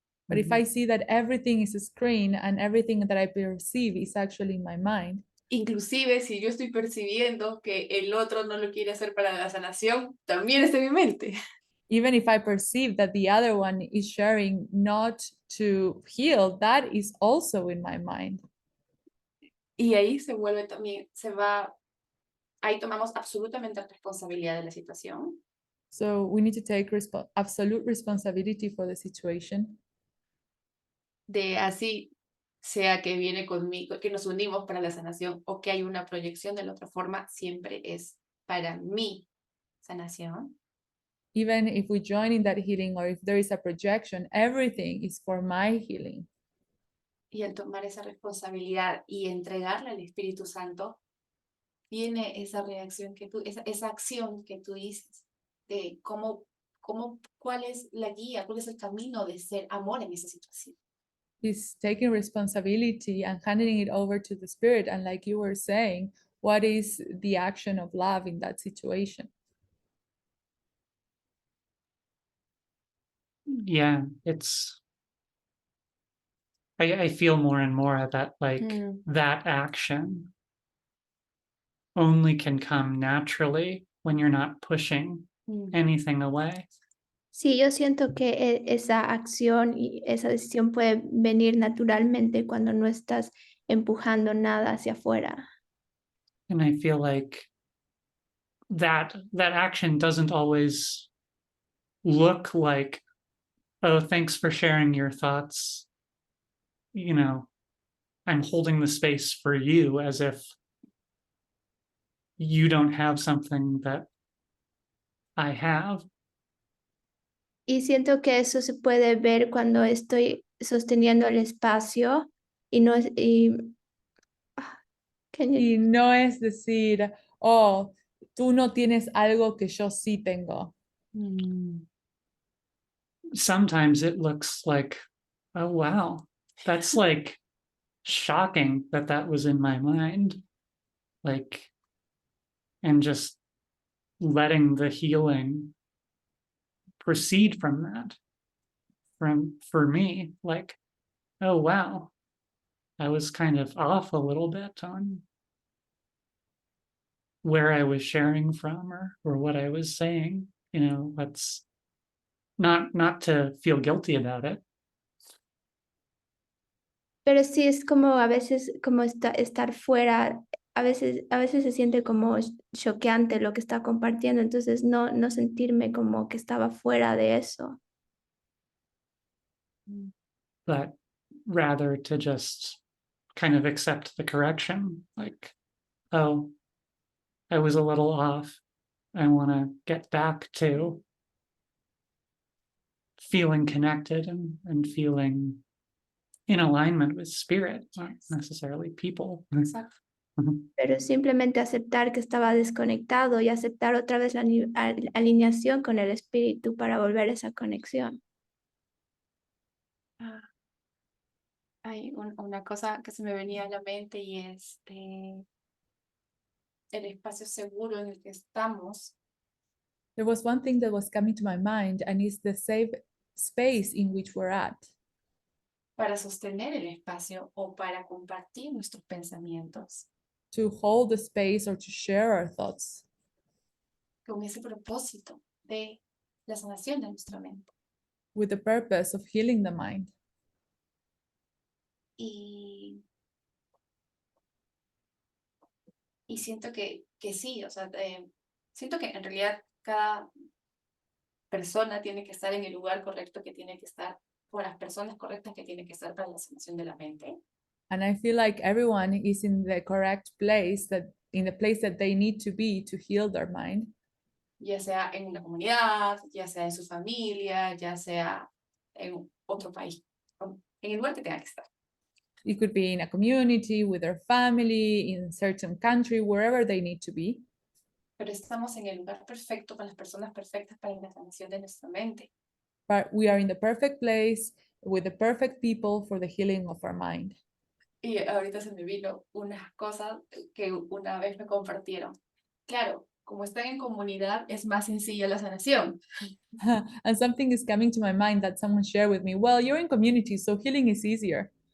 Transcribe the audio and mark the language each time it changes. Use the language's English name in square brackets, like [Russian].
[English] But if I see that everything is a screen and everything that I perceive is actually in my mind, [Spanish] Inclusive si yo estoy percibiendo que el otro no lo quiere hacer para la sanación, también está en mi mente. [English] even if I perceive that the other one is sharing not to heal, that is also in my mind. [Spanish] Y ahí se vuelve también, ahí tomamos absolutamente responsabilidad de la situación. [English] So we need to take absolute responsibility for the situation. [Spanish] De así, sea que viene conmigo, que nos unimos para la sanación o que hay una proyección de la otra forma, siempre es para mi sanación. [English] Even if we join in that healing or if there is a projection, everything is for my healing. [Spanish] Y al tomar esa responsabilidad y entregarle al Espíritu Santo, viene esa reacción que tú, esa acción que tú dices, de cuál es la guía, cuál es el camino de ser amor en esa situación. [English] He's taking responsibility and handing it over to the Spirit. And like you were saying, what is the action of love in that situation? Yeah, it's I feel more and more that like that action only can come naturally when you're not pushing anything away. [Spanish] Sí, yo siento que esa acción y esa decisión puede venir naturalmente cuando no estás empujando nada hacia afuera. [English] And I feel like that action doesn't always look like, oh, thanks for sharing your thoughts. You know, I'm holding the space for you, as if you don't have something that I have. [Spanish] Y siento que eso se puede ver cuando estoy sosteniendo el espacio y no es... Y no es decir, oh, tú no tienes algo que yo sí tengo. [English] Sometimes it looks like, oh, wow, that's like shocking that was in my mind. Like, and just letting the healing proceed from that. For me, like, oh, wow, I was kind of off a little bit on where I was sharing from or what I was saying. You know, that's not to feel guilty about it. [Spanish] Pero sí es como a veces como estar fuera, a veces se siente como choqueante lo que está compartiendo, entonces no sentirme como que estaba fuera de eso. [English] But rather to just kind of accept the correction, like, oh, I was a little off. I want to get back to feeling connected and feeling in alignment with spirit, not necessarily people. [Spanish] Exacto. Pero simplemente aceptar que estaba desconectado y aceptar otra vez la alineación con el espíritu para volver a esa conexión. Hay una cosa que se me venía a la mente y es el espacio seguro en el que estamos. [English] There was one thing that was coming to my mind, and it's the safe space in which we're at. [Spanish] Para sostener el espacio o para compartir nuestros pensamientos. [English] To hold the space or to share our thoughts. [Spanish] Con ese propósito de la sanación de nuestra mente. [English] With the purpose of healing the mind. [Spanish] Y siento que sí, o sea, siento que en realidad cada persona tiene que estar en el lugar correcto que tiene que estar, o las personas correctas que tienen que estar para la sanación de la mente. [English] And I feel like everyone is in the correct place, in the place that they need to be to heal their mind. [Spanish] Ya sea en una comunidad, ya sea en su familia, ya sea en otro país, en el lugar que tenga que estar. [English] It could be in a community, with their family, in a certain country, wherever they need to be. [Spanish] Pero estamos en el lugar perfecto con las personas perfectas para la sanación de nuestra mente. [English] But we are in the perfect place with the perfect people for the healing of our mind. [Spanish] Y ahorita se me vino unas cosas que una vez me compartieron. Claro, como están en comunidad, es más sencilla la sanación. [English] And something is coming to my mind that someone shared with me. Well, you're in community, so healing is easier.